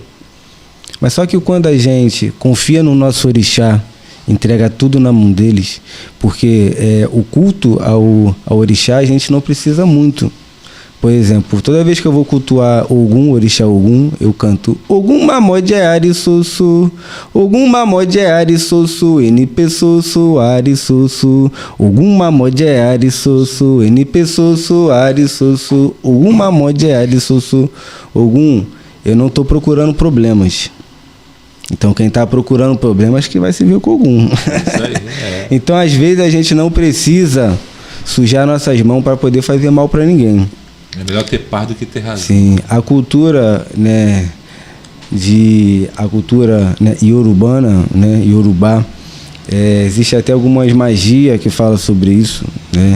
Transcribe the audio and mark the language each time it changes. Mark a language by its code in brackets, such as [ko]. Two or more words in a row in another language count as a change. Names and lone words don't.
[pt] Mas só que quando a gente confia no nosso orixá, entrega tudo na mão deles, porque o culto ao orixá a gente não precisa muito. Por exemplo, toda vez que eu vou cultuar Ogum, orixá Ogum, eu canto [yo] Ogum mamode ari sussu, Ogum mamode ari sussu, NP sussu ari sussu, Ogum mamode ari sussu, NP sussu ari sussu, Ogum mamode ari sussu. [pt] Ogum, eu não estou procurando problemas. Então quem está procurando problemas que vai se ver com Ogum. Isso aí, Então às vezes a gente não precisa sujar nossas mãos para poder fazer mal para ninguém. É melhor ter paz do que ter razão. Sim, a cultura, iorubana, Yorubá, existe até algumas magias que falam sobre isso, né?